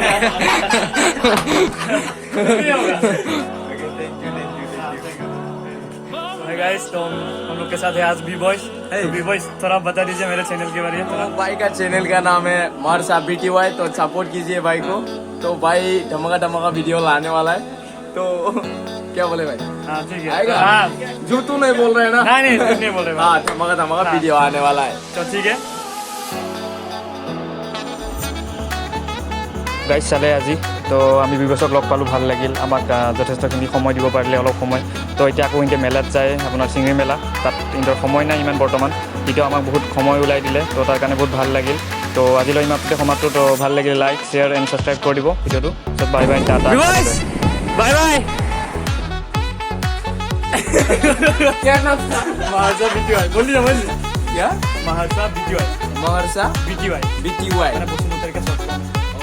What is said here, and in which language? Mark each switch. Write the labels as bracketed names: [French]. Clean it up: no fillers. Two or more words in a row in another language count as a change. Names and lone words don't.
[Hindi] गाइस, तो हम लोग के साथ है आज बी बॉयज थोड़ा बता दीजिए मेरे चैनल के बारे में थोड़ा। भाई का चैनल का नाम है महर्षा BTY, तो सपोर्ट कीजिए भाई को। तो भाई धमाका धमाका वीडियो लाने वाला है, तो क्या बोले भाई? हाँ ठीक है, आएगा? हाँ झूठ तो नहीं बोल रहे हैं ना? नहीं झूठ नहीं बोल रहे भाई। हाँ, धमाका धमाका हाँ। वीडियो आने वाला है। [Assamese] তো ঠিক আছে গাইজ চালে আজি তো আমি বিবছক লগ পালোঁ, ভাল লাগিল। আমাক যথেষ্টখিনি সময় দিব পাৰিলে, অলপ সময়। তো এতিয়া আকৌ ইহঁতে মেলাত যায়, আপোনাৰ চিঙৰি মেলা, তাত ইহঁতৰ সময় নাই ইমান বৰ্তমান, তেতিয়াও আমাক বহুত সময় ওলাই দিলে, তো তাৰ কাৰণে বহুত ভাল লাগিল। তো আজিলৈ ইমানতে সমাপ্ত। তো ভাল লাগিলে [English] like share and subscribe [Assamese] কৰি দিব ভিডিঅ'টো। তো [English] bye bye, [Assamese] টাটা, [English] bye bye. [Hindi] क्या नाम था? Maharsha BTY बोलिए ना, बोलिए क्या? Maharsha BTY महर्षा BTY BTY। मैंने बसुमतारी का [English] short form.